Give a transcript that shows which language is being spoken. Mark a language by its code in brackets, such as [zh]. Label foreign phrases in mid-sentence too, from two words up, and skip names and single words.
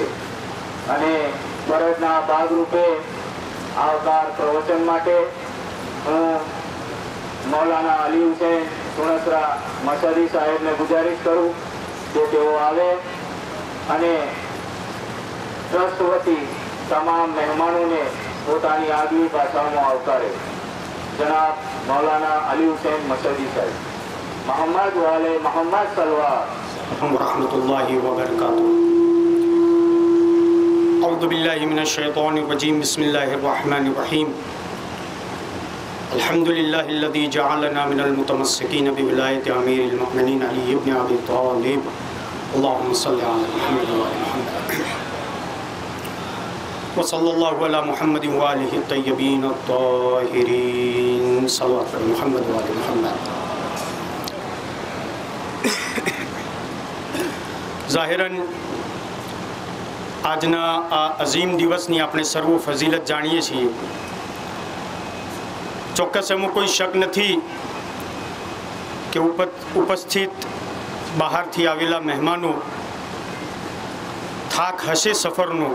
[gu] અને ફરજના ભાગરૂપે આવકાર પ્રવચન માટે હું મૌલાના અલી હુસૈન સુણસરા મસદી સાહેબને ગુજારિશ કરું કે તેઓ આવે અને ટ્રસ્ટ વતી તમામ મહેમાનોને પોતાની આગવી ભાષામાં આવકારે. જનાબ મૌલાના અલી હુસૈન મસદી સાહેબ. મોહમ્મદ વાલે મોહમ્મદ સલવાર [ar] رحمة الله وبركاته. أعوذ بالله من الشيطان الرجيم. بسم الله الرحمن الرحيم. الحمد لله الذي جعلنا من المتمسكين بولاية أمير المؤمنين علي بن أبي طالب. اللهم صل على محمد وآل محمد وصلى الله على محمد وآله الطيبين الطاهرين. صلى الله على محمد وآل محمد. [gu] जाहिरन આજના આ અઝીમ દિવસની આપણે સર્વ ફઝીલત જાણીએ છીએ. ચોક્કસ એમાં કોઈ શક નથી કે ઉપસ્થિત બહારથી આવેલા મહેમાનો થાક હશે સફરનો.